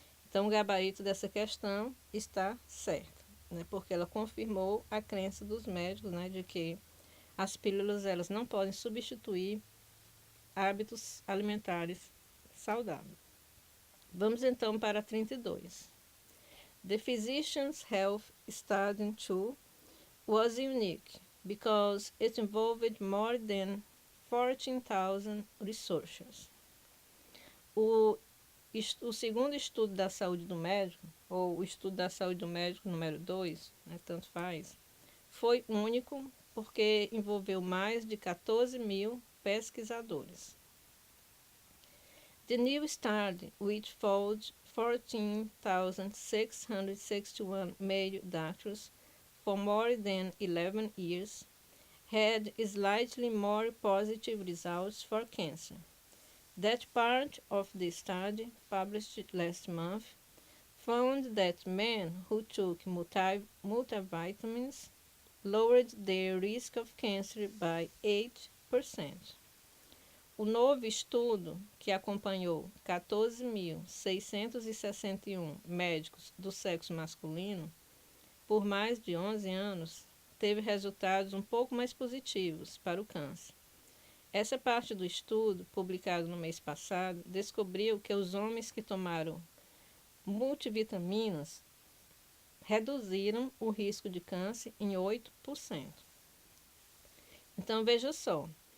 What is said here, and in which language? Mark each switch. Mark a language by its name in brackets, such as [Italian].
[Portuguese] Então, o gabarito dessa questão está certo, né, porque ela confirmou a crença dos médicos, né, de que as pílulas elas não podem substituir hábitos alimentares saudáveis. Vamos então para 32. [English] The Physicians' Health Study 2 was unique because it involved more than 14,000 researchers. [Portuguese] O segundo estudo da saúde do médico, ou o estudo da saúde do médico número 2, né, tanto faz, foi único porque envolveu mais de 14 mil pesquisadores. [English] The new study, which followed 14,661 male doctors for more than 11 years, had slightly more positive results for cancer. That part of the study, published last month, found that men who took multivitamins lowered their risk of cancer by 8%. [Portuguese] O novo estudo, que acompanhou 14.661 médicos do sexo masculino por mais de 11 anos, teve resultados um pouco mais positivos para o câncer. Essa parte do estudo, publicado no mês passado, descobriu que os homens que tomaram multivitaminas reduziram o risco de câncer em 8%. Então, veja só.